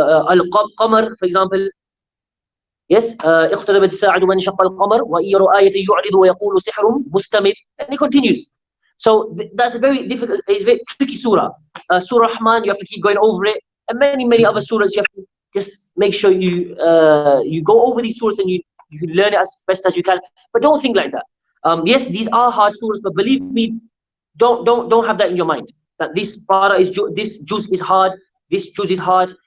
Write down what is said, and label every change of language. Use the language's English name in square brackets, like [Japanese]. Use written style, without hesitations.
[English] القمر, for example, yes. [Arabic] اقتربت الساعة وانشق القمر وإن يروا آية يعرض ويقول سحر مستمر, [English] and it continues. So that's a very difficult, it's a very tricky surah. Surah Rahman, you have to keep going over it, and many other surahs. You have to just make sure you go over these surahs and you learn it as best as you can. But don't think like that. Yes, these are hard surahs, but believe me, don't have that in your mind, that this para is this juz is hard, this juz is hard.